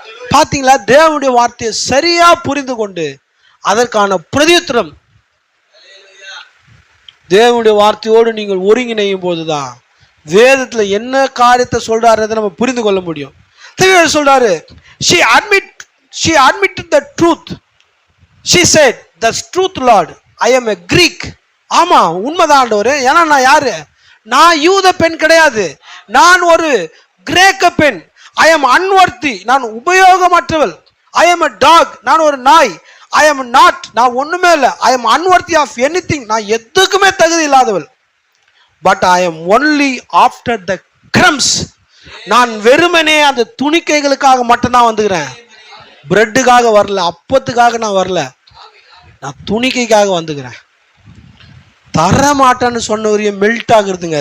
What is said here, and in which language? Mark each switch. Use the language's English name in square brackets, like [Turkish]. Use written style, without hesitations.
[Tamil] பாத்தீங்களா? தேவனுடைய வார்த்தையை சரியா புரிந்து கொண்டு அதற்கான பிரதியுத்தரம் தேவனுடைய வார்த்தையோடு நீங்கள் ஒருங்கிணையும் போதுதான் வேதத்துல என்ன காரியத்தை சொல்றாரு நம்ம புரிந்து கொள்ள முடியும். சொல்றாரு, [English] she admitted the truth. She said, "That's truth, Lord. I am a Greek." [Tamil] ஆமா, உண்மைதான் ஆண்டவரே. ஏன்னா நான் யாரு? நான் யூத பெண் கிடையாது, நான் ஒரு கிரேக்க பெண். [English] I am unworthy. [Tamil] நான் உபயோகமற்றவள். [English] I am a dog. [Tamil] நான் ஒரு நாய். [English] I am not. [Tamil] நான் ஒண்ணுமே இல்லை. [English] I am unworthy of anything. [Tamil] நான் எதுக்குமே தகுதி இல்லாதவள். [English] But I am only after the crumbs. [Tamil] நான் வெறுமனே அந்த துணிக்கைகளுக்காக மட்டும்தான் வந்துக்கிறேன். பிரெட்டுக்காக வரல, அப்பத்துக்காக நான் வரல, நான் துணிக்கைக்காக வந்துக்கிறேன். தர மாட்டேன்னு சொன்னவரையும் மெல்ட் ஆகுறதுங்க.